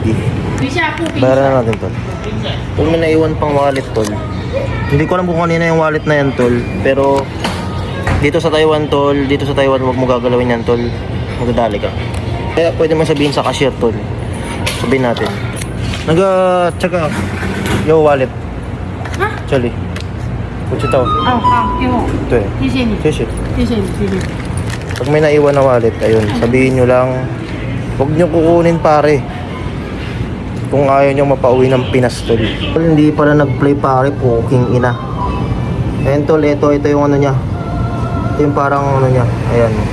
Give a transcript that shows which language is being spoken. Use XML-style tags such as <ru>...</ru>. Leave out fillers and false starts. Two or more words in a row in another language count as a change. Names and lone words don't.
<tl>Bayaran na natin tol. Kung may naiwan pang wallet tol. Hindi ko alam kung kanina yung wallet na yan tol. Pero dito sa Taiwan tol, dito sa Taiwan wag mo gagalawin yan tol. Magdadali ka. Kaya pwede mo sabihin sa cashier tol. Sabihin natin.</tl> <en>Check out your wallet.</en> <zh>这里不知道哦，好，给我，对谢谢你，谢谢谢谢你，谢谢。</zh> <tl>Pag may naiwan na wallet, ayun, sabihin nyo lang, huwag nyo kukunin pare. Kung ayaw nyo mapauwi ng Pinas tol. Hindi pala nag-play pare, puking ina. Ayun tol, ito yung ano nya. Ito yung parang ano nya, ayan.</tl>